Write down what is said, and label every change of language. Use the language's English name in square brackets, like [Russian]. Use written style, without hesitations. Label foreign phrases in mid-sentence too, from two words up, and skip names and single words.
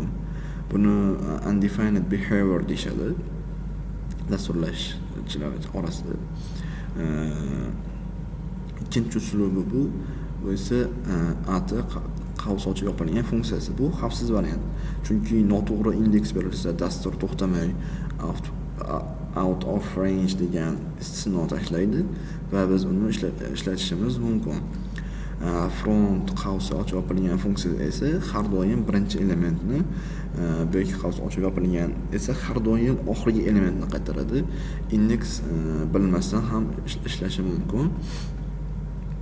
[Uzbek] Buni [English] undefined behavior [Uzbek] deyshadi dasturlashchilar orasida. Ikkinchi usuli bu esa at qavs ochib yopilgan funksiyasi. Bu xavfsiz variant. Chunki noto'g'ri indeks berilsa, dastur to'xtamay [English] out of range [Uzbek] degan istisno tashlaydi va biz uni ishlatishimiz mumkin. Front qavsi ochib yopilgan funksiya esa har doim birinchi elementni, back qavsi ochib yopilgan esa har doim oxirgi elementni qaytaradi. Indeks bilmasdan ham ishlashi mumkin.